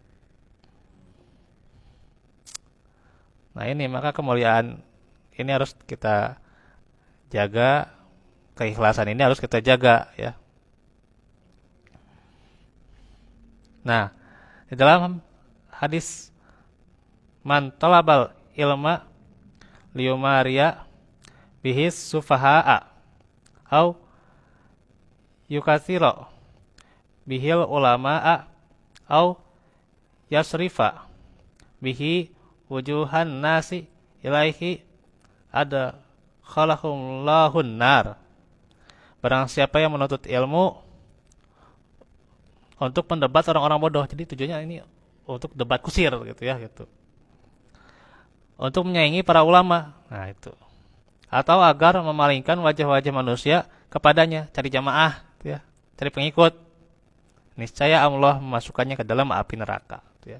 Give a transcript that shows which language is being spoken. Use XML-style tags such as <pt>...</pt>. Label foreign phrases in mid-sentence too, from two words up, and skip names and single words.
<id>Nah ini maka kemuliaan ini harus kita jaga, keikhlasan ini harus kita jaga ya. Nah di dalam hadis</id> <ar>من طلب العلم ليماري به السفهاء أو يكاثر به العلماء أو يصرف به وجوه الناس إليه أدخله الله النار.</ar> <id>Barang siapa yang menuntut ilmu untuk mendebat orang-orang bodoh, jadi tujuannya ini untuk debat kusir gitu ya gitu, untuk menyaingi para ulama, nah itu, atau agar memalingkan wajah-wajah manusia kepadanya, cari jamaah gitu ya, cari pengikut, niscaya Allah memasukkannya ke dalam api neraka gitu ya.</id>